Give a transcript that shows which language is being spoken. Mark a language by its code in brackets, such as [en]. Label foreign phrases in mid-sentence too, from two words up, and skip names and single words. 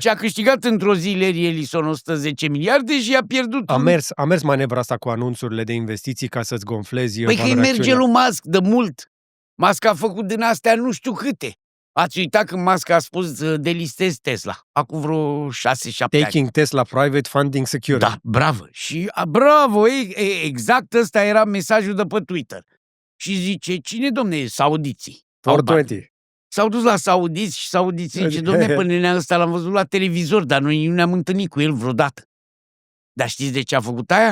[ro] Deci a câștigat într-o zi Larry Ellison 110 miliarde și a pierdut... A mers manevra asta cu anunțurile de investiții ca să-ți gonflezi... Păi că merge lui Musk de mult. Musk a făcut din astea nu știu câte. Ați uitat când Musk a spus delistez Tesla, acum vreo 6-7 ani. [en] Taking Tesla private funding security. [ro] Da, bravo. Și bravo, exact ăsta era mesajul de pe Twitter. Și zice, cine, domne, saudiții? 420. S-au dus la saudiți și saudiții zice, domne, pe nenea ăsta l-am văzut la televizor, dar noi nu ne-am întâlnit cu el vreodată. Dar știți de ce a făcut aia?